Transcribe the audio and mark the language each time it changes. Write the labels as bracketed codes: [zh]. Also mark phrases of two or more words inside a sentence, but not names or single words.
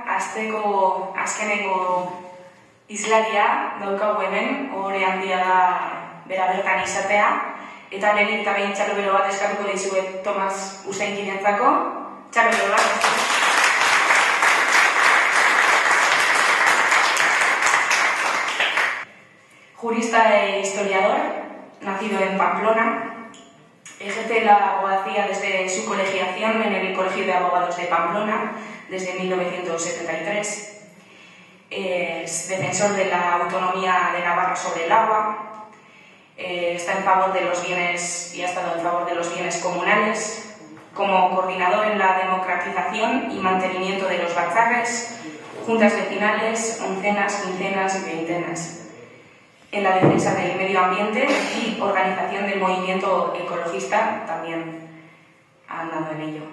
[eu] Azteko azkenengo izlaria daukagu hemen, ohore handia da bera bertan izatea, eta lehenik eta behin txalo bat eskatuko dizuet Tomas Useinginentzako. Txalo bat. [es] Jurista e historiador, nacido en Pamplona, ejerce la abogacía desde su colegiación en el Colegio de Abogados de Pamplona desde 1973. Es defensor de la autonomía de Navarra sobre el agua, está en favor de los bienes y ha estado en favor de los bienes comunales, como coordinador en la democratización y mantenimiento de los batzarres, juntas vecinales, oncenas, quincenas y veintenas, en la defensa del medio ambiente y organización del movimiento ecologista, también ha andado en ello.